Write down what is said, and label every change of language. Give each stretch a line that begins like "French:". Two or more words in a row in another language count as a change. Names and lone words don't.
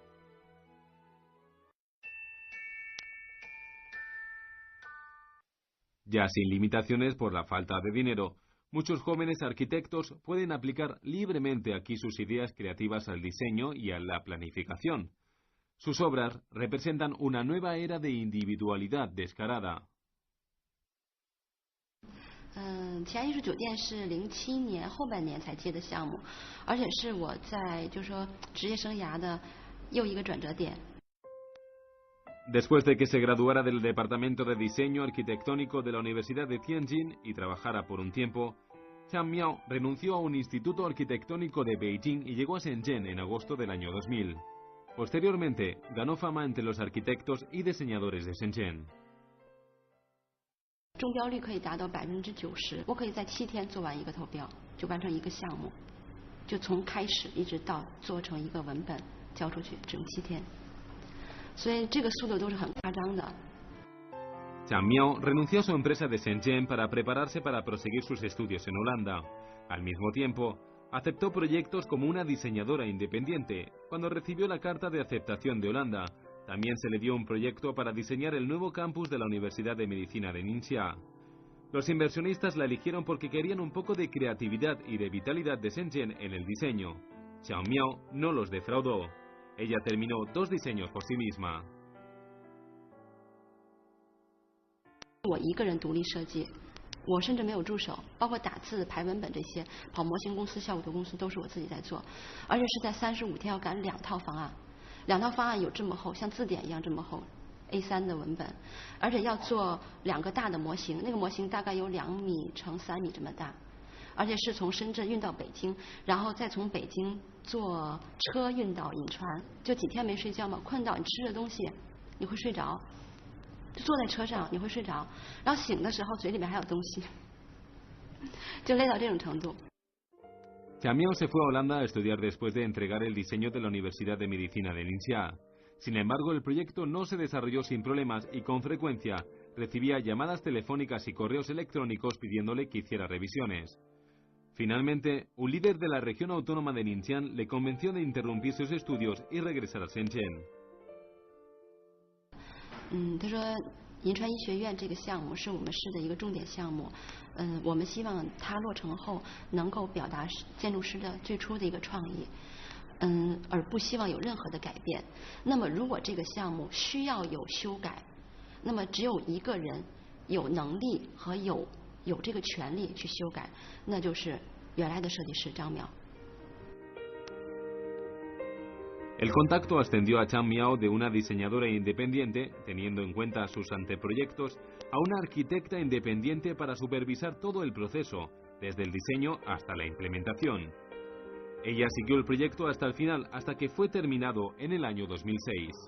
Spanish: Ya sin limitaciones por la falta de dinero, muchos jóvenes arquitectos pueden aplicar libremente aquí sus ideas creativas al diseño y a la planificación. Sus obras representan una nueva era de individualidad descarada.
Chinese: 奇亚艺术酒店是07年后半年才接的项目，而且是我在就是说职业生涯的又一个转折点。
Spanish: Después de que se graduara del Departamento de Diseño Arquitectónico de la Universidad de Tianjin y trabajara por un tiempo, Zhang Miao renunció a un instituto arquitectónico de Beijing y llegó a Shenzhen en agosto del año 2000. Posteriormente, ganó fama entre los arquitectos y diseñadores de Shenzhen.
Chinese: 中标率可以达到90%，我可以在7天做完一个投标，就完成一个项目，就从开始一直到做成一个文本交出去，只用7天。所以这个速度都是很夸张的。
Spanish: Zhang Miao renunció a su empresa de Shenzhen para prepararse para proseguir sus estudios en Holanda. Al mismo tiempo, aceptó proyectos como una diseñadora independiente. Cuando recibió la carta de aceptación de Holanda, también se le dio un proyecto para diseñar el nuevo campus de la Universidad de Medicina de Ningxia. Los inversionistas la eligieron porque querían un poco de creatividad y de vitalidad de Shenzhen en el diseño. Zhang Miao no los defraudó. Ella terminó 2 diseños por sí misma.
Chinese: 我一个人独立设计，我甚至没有助手，包括打字、排文本这些，跑模型公司、效果图公司都是我自己在做，而且是在35天要赶2套方案，2套方案有这么厚，像字典一样这么厚 ，A3 的文本，而且要做2个大的模型，那个模型大概有2米乘3米这么大。而且是从深圳运到北京，然后再从北京坐车运到颍川，就几天没睡觉嘛，困到你吃着东西，你会睡着，就坐在车上你会睡着，然后醒的时候嘴里面还有东西，就累到这种程度。
Spanish: Zhang Miao se fue a Holanda a estudiar después de entregar el diseño de la Universidad de Medicina de Ningxia. Sin embargo, el proyecto no se desarrolló sin problemas y con frecuencia recibía llamadas telefónicas y correos electrónicos pidiéndole que hiciera revisiones. Finalmente, un líder de la región autónoma de Ningxian le convenció de interrumpir sus estudios y regresar a Shenzhen.
Chinese: 他说银川医学院这个项目是我们市的一个重点项目，我们希望它落成后能够表达建筑师的最初的一个创意，而不希望有任何的改变。那么如果这个项目需要有修改，那么只有一个人有能力和有这个权利去修改，那就是原来的设计师张淼。
Spanish: El contacto ascendió a Zhang Miao de una diseñadora independiente, teniendo en cuenta sus anteproyectos, a una arquitecta independiente para supervisar todo el proceso, desde el diseño hasta la implementación. Ella siguió el proyecto hasta el final, hasta que fue terminado en el año 2006.